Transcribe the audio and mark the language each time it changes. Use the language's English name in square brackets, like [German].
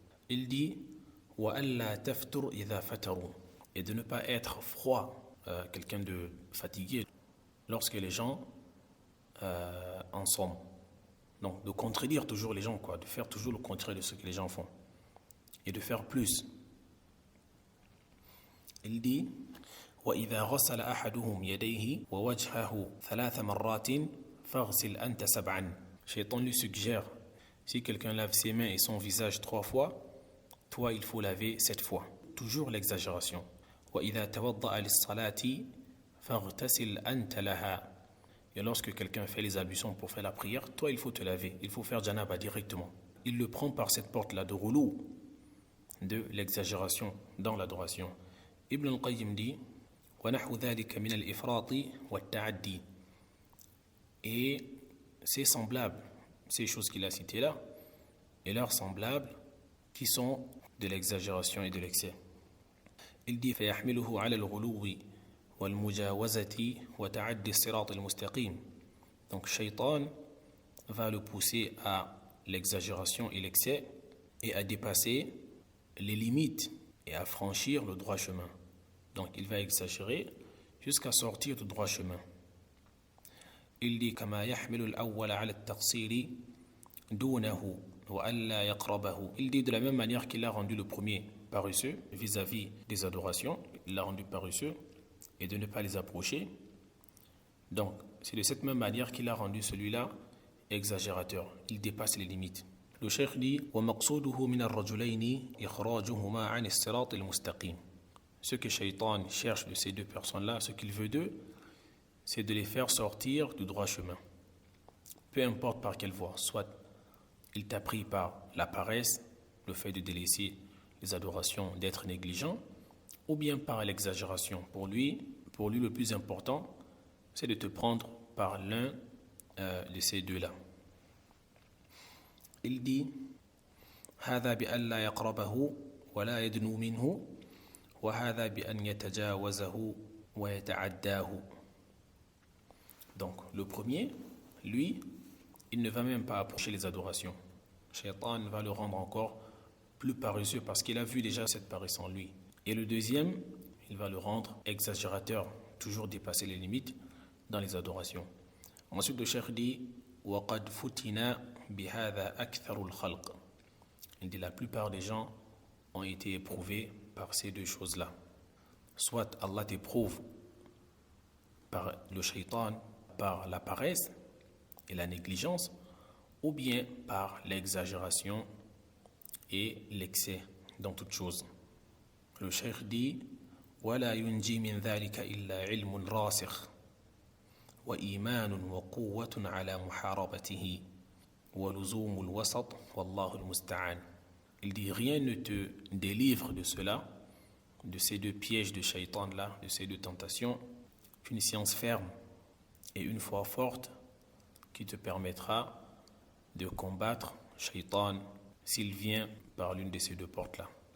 [French] Il dit [Arabic] وَأَلَّا تَفْتُرْ إِذَا فَتَرُوا, [French] et de ne pas être froid, quelqu'un de fatigué lorsque les gens en sont. Donc de contredire toujours les gens, de faire toujours le contraire de ce que les gens font. Et de faire plus. Il dit [Arabic] وَإِذَا غَسَلَ أَحَدُهُمْ يَدَيْهِ وَوَجْهَهُ 3 مرات فَاغْسِلْ أَنْتَ 7. [French] Shaitan lui suggère, si quelqu'un lave ses mains et son visage 3 fois, toi il faut laver 7 fois. Toujours l'exagération. [Arabic] وَإِذَا تَوَضَّأَ لِلصَّلَاةِ فَاغْتَسِلْ أَنْتَ لَهَا. [French] Et lorsque quelqu'un fait les ablutions pour faire la prière, toi il faut te laver. Il faut faire janaba directement. il le prend par cette porte-là de ghulou, de l'exagération dans l'adoration. [Arabic] Ibn al-Qayyim dit وَنَحْوُ ذَلِكَ مِنَ الْإِفْرَاطِ وَالتَّعَدِّي. [French] Et c'est semblable, ces choses qu'il a citées là, et leurs semblables qui sont de l'exagération et de l'excès. Il dit [Arabic] فَيَحْمِلُهُ عَلَى الْغُلُوِّ وَالْمُجَاوَزَةِ وَتَعَدِّ الصِّرَاطِ الْمُسْتَقِيمِ. [French] Donc Shaitan va le pousser à l'exagération et l'excès et à dépasser les limites et à franchir le droit chemin. Donc il va exagérer jusqu'à sortir du droit chemin. Il dit [Arabic] كما يحمل الأول على التقصير دونه وألا يقربه. [French] Il dit de la même manière qu'il a rendu le premier paresseux vis-à-vis des adorations, il l'a rendu paresseux et de ne pas les approcher. Donc c'est de cette même manière qu'il a rendu celui-là exagérateur. Il dépasse les limites. Le cheikh dit [Arabic] ومقصوده من الرجلين إخراجهما عن الصراط المستقيم. [French] Ce que Shaitan cherche de ces deux personnes-là, ce qu'il veut d'eux, c'est de les faire sortir du droit chemin. Peu importe par quelle voie, soit il t'a pris par la paresse, le fait de délaisser les adorations, d'être négligent, ou bien par l'exagération. Pour lui, le plus important, c'est de te prendre par l'un de ces deux-là. Il dit [Arabic] هذا بأن لا يقربه ولا يدنو منه وهذا بأن يتجاوزه ويتعداه. [French] Donc le premier, lui, il ne va même pas approcher les adorations. Shaitan va le rendre encore plus paresseux parce qu'il a vu déjà cette paresse en lui. Et le deuxième, il va le rendre exagérateur, toujours dépasser les limites dans les adorations. Ensuite le cheikh dit [Arabic] وَقَدْ فُتِنَا بِهَذَا أَكْثَرُ الْخَلْقِ. [French] Il dit la plupart des gens ont été éprouvés par ces deux choses-là. Soit Allah t'éprouve par le shaitan, par la paresse et la négligence, ou bien par l'exagération et l'excès dans toute chose. Le cheikh dit [Arabic] وَلَا يُنْجِي مِنْ ذَلِكَ إِلَّا عِلْمٌ رَاسِخٌ وإيمان وقوة على محاربته ولزوم الوسط والله المستعان. [French] Il dit rien ne te délivre de cela, de ces deux pièges de shaitan là, de ces deux tentations, qu'une science ferme et une foi forte qui te permettra de combattre shaitan s'il vient par l'une de ces deux portes là.